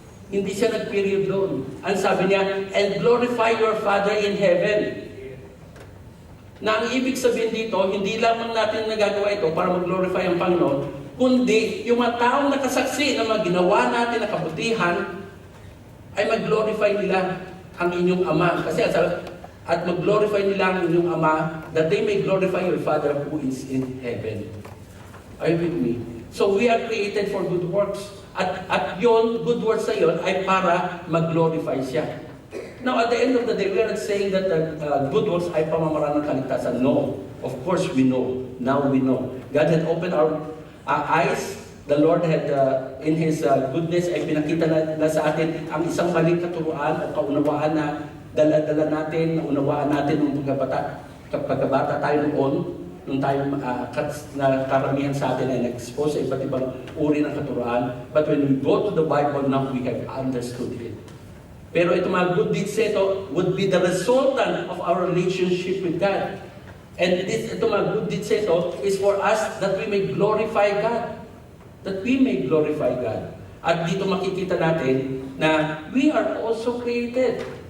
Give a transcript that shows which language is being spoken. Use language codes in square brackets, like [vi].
[tl] Hindi siya nag-period doon. Ang sabi niya, [en] and glorify your Father in heaven. [tl] Na ang ibig sabihin dito, hindi lamang natin nagagawa ito para mag-glorify ang Panginoon, kundi yung mga taong nakasaksi na mga ginawa natin na kabutihan, ay mag-glorify nila ang inyong Ama. Kasi at mag-glorify nila ang inyong Ama, [en] that they may glorify your Father who is in heaven. Are you with me? So we are created for good works. [tl] At yon, good works na yon ay para mag-glorify siya. [en] Now, at the end of the day, we are not saying that good works [tl] ay pamamaraan ng kaligtasan. [en] No. Of course, we know. Now we know. God had opened our eyes. The Lord had, in His goodness, [tl] ay pinakita na sa atin ang isang maling katuruan o kaunawaan na dala-dala natin, naunawaan natin nung pagkabata tayo noon, nung tayo na karamihan sa atin ay nag-expose sa iba't ibang uri ng katuruan. [en] But when we go to the Bible, now we have understood it. [tl] Pero ito mga [en] good deeds ito would be the resultant of our relationship with God. And ito mga good deeds ito is for us that we may glorify God. That we may glorify God. [tl] At dito makikita natin na [en] we are also created.